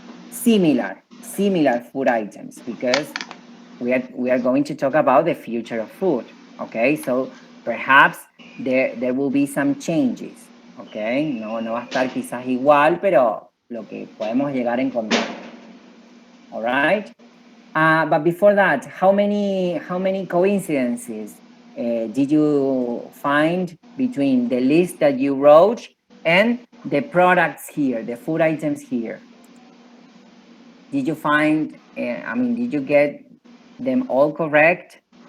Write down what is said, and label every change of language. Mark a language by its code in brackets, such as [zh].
[en] Similar food items, because we are going to talk about the future of food, okay? So perhaps there will be some changes, okay? [es] No va a estar quizás igual, pero lo que podemos llegar a encontrar. [en] All right? But before that, how many coincidences did you find between the list that you wrote and the products here, the food items here? Did you find, did you get them all correct?